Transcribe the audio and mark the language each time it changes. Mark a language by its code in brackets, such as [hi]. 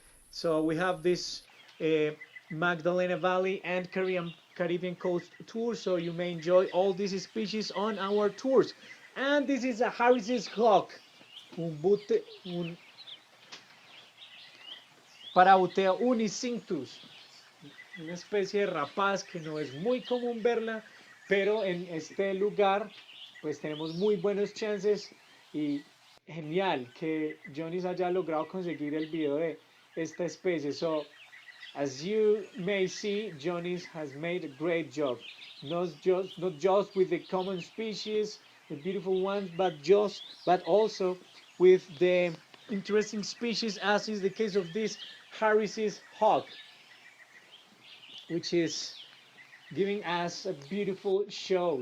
[en] So we have this Magdalena Valley and Caribbean coast tour, so you may enjoy all these species on our tours. And this is a Harris's hawk, [es] un Parautea unicinctus, una especie de rapaz que no es muy común verla, pero en este lugar pues tenemos muy buenos chances y genial que Johnny haya logrado conseguir el video de esta especie. [en] So as you may see, Johnny has made a great job, not just with the common species, the beautiful ones, but also with the interesting species, as is the case of this Harris's hawk, which is giving us a beautiful show.